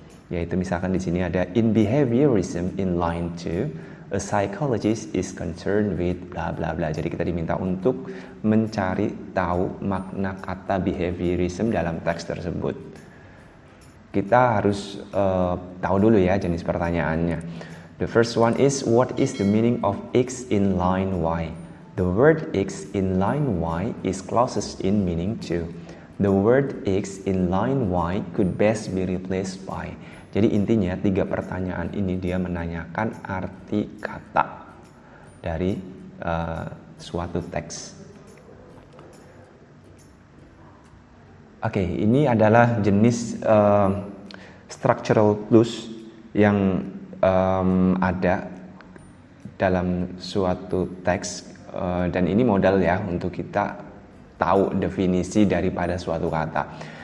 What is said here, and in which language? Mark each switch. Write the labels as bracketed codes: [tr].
[id] Yaitu misalkan di sini ada [en] in behaviorism in line 2, a psychologist is concerned with bla bla bla. [id] Jadi kita diminta untuk mencari tahu makna kata behaviorism dalam teks tersebut. Kita harus tahu dulu ya jenis pertanyaannya. [en] The first one is, what is the meaning of X in line Y? The word X in line Y is closest in meaning to. The word X in line Y could best be replaced by. [id] Jadi intinya tiga pertanyaan ini dia menanyakan arti kata dari suatu teks. Oke, ini adalah jenis structural clues yang ada dalam suatu teks, dan ini modal ya untuk kita tahu definisi daripada suatu kata.